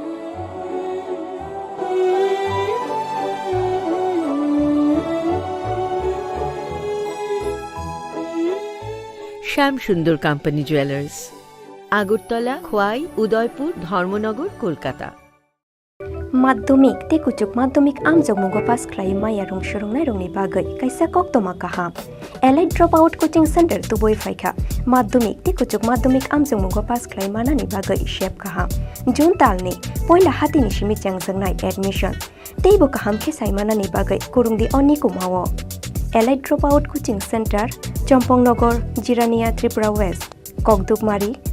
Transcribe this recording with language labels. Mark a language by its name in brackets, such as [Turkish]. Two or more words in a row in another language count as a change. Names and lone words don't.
[Bangla] শ্যাম সুন্দর কোম্পানি জুয়েলার্স, আগরতলা, খোয়াই, উদয়পুর, ধর্মনগর, কলকাতা। [Kok Borok] মাধ্যমিক te kuchuk মাধ্যমিক amjongmungo pass khlai maya rung shurungnai rungni bagai kaisa koktoma kaham allied [English] dropout coaching center [Kok Borok] tuboi phaikha মাধ্যমিক te kuchuk মাধ্যমিক amjongmungo pass khlai manani bagai shep kaham jun talni poila hatini simi changjangnai admission teibo kaham khe saimanani bagai kurungdi onni kumawo allied dropout coaching center chompongnogar jirania tripura west kokdukmari